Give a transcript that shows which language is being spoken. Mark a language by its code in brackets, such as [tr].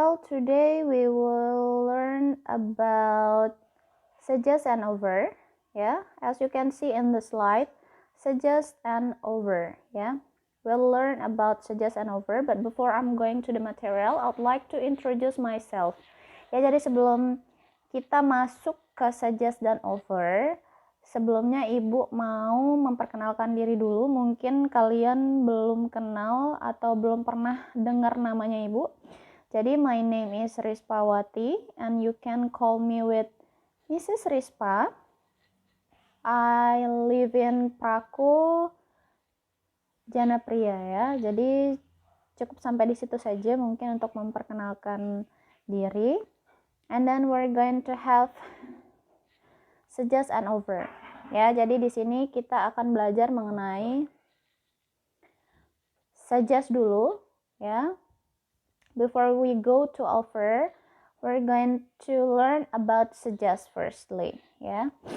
[en] Today we will learn about suggest and over. Yeah, as you can see in the slide, suggest and over. Yeah, we'll learn about suggest and over. But before I'm going to the material, I'd like to introduce myself. [id] Ya, jadi sebelum kita masuk ke suggest dan over, sebelumnya Ibu mau memperkenalkan diri dulu. Mungkin kalian belum kenal atau belum pernah dengar namanya Ibu. [en] Jadi my name is Rispawati and you can call me with Mrs. Rispa. I live in Praku, Janapria ya. [id] Jadi cukup sampai di situ saja mungkin untuk memperkenalkan diri. [en] And then we're going to have suggest and over. [id] Ya, jadi di sini kita akan belajar mengenai suggest dulu ya. [en] Before we go to over, we're going to learn about suggest firstly ya.